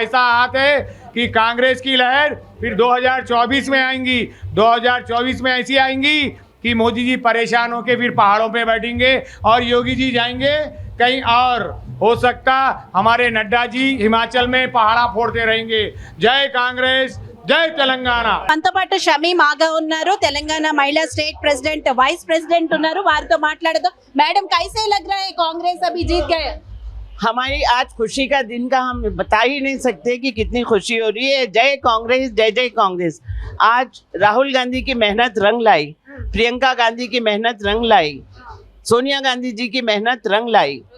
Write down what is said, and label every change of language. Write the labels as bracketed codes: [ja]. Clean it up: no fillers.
[hi] ऐसा हाथ है कि कांग्रेस की लहर फिर 2024 में आएंगी। 2024 में ऐसी आएंगी कि मोदी जी परेशान होकर फिर पहाड़ों पे बैठेंगे और योगी जी जाएंगे कहीं और। हो सकता हमारे नड्डा जी हिमाचल में पहाड़ा फोड़ते रहेंगे। जय कांग्रेस, जय తెలంగాణ। [te] మనతో పాటు షమీం ఆగా ఉన్నారు, తెలంగాణ మహిళా స్టేట్ ప్రెసిడెంట్, వైస్ ప్రెసిడెంట్ ఉన్నారు, వారితో మాట్లాడదాం। [hi] మేడం कैसे लग रहा है कांग्रेस अभी जीत गए? हमारी आज खुशी का दिन का हम बता ही नहीं सकते कि कितनी खुशी हो रही है। जय कांग्रेस, जय जय कांग्रेस। आज राहुल गांधी की मेहनत रंग लाई, प्रियंका गांधी की मेहनत रंग लाई, सोनिया गांधी जी की मेहनत रंग लाई।